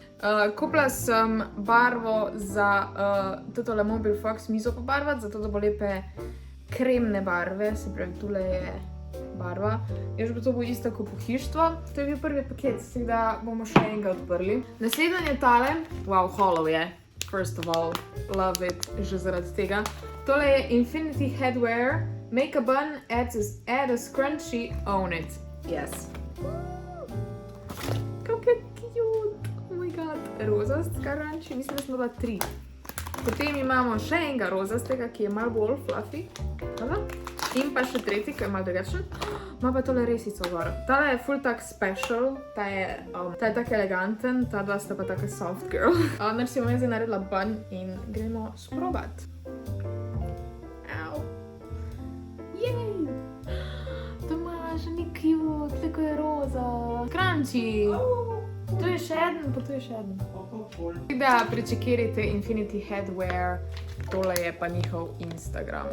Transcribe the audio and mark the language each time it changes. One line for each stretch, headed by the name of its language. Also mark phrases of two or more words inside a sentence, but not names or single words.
Slovenian: Kupila sem barvo za totole Mobil Fox mizo pobarvati, zato da bo lepe kremne barve, se pravi, tule je barva. Jaz pa to bo isto kot pohištvo. To je bil prvi paket, s tem da bomo še enega odprli. Naslednji je tale.
English: Wow, hollow
Slovenian: je.
English: First of all, love it,
Slovenian: že zaradi tega. Tole je Infinity Headwear.
English: Make a bun, add a scrunchie, own it. Yes.
Slovenian: Kako je cute.
English: Oh my god.
Slovenian: Rozast scrunchie, mislim, da smo bila 3. Potem imamo še enega rozastega, ki je malo bolj fluffy. In pa še tretji, ki je malo drugačen. Ima pa tole resico gor. Tale je full tak special, ta je tak eleganten, ta dva sta pa taka
English: soft girl.
Slovenian: Nar si bom jaz zdaj naredila bun in gremo sprobat. Au. Jej! Tomaž, ni cute, tako je roza. Crunchy! Tu je še eden, pa tu je še eden. Da prečekirajte Infinity Headwear, tole je pa njihov Instagram.